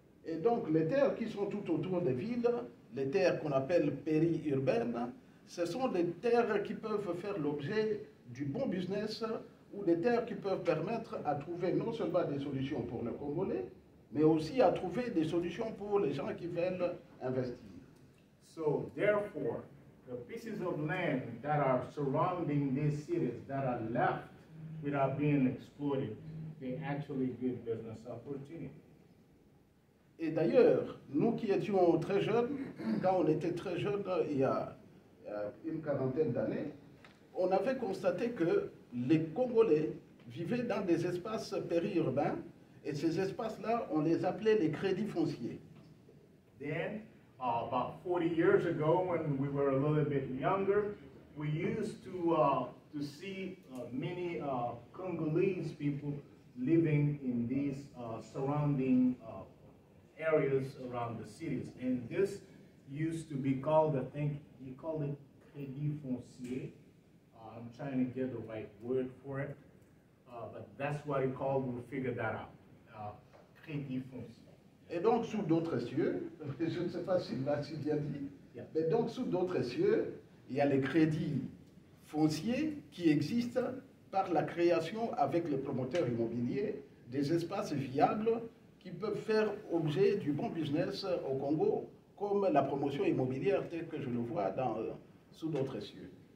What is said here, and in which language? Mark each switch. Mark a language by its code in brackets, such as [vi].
[fr] Et donc, les terres qui sont tout autour des villes, les terres qu'on appelle périurbaines, ce sont des terres qui peuvent faire l'objet du bon business ou des terres qui peuvent permettre à trouver non seulement des solutions pour les Congolais, mais aussi à trouver des solutions pour les gens qui veulent investir. [en] So, therefore, the pieces of land that are surrounding these cities that are left without being exploited, they actually give business opportunity. [fr] Et d'ailleurs, nous qui étions très jeunes, quand on était très jeunes il y a une quarantaine d'années, on avait constaté que les Congolais vivaient dans des espaces périurbains et ces espaces-là, on les appelait les crédits fonciers. [en] Then, about 40 years ago, when we were a little bit younger, we used to see many Congolese people living in these surrounding areas around the cities. And this used to be called, I think, you call it crédit foncier. I'm trying to get the right word for it, but that's what it called. We'll figure that out. Crédit foncier. [fr] Et donc, sous d'autres cieux, je ne sais pas si là c'est bien dit, mais donc sous d'autres cieux, il y a les crédits fonciers qui existent par la création avec les promoteurs immobiliers des espaces viables qui peuvent faire objet du bon business au Congo, comme la promotion immobilière telle que je le vois sous d'autres cieux.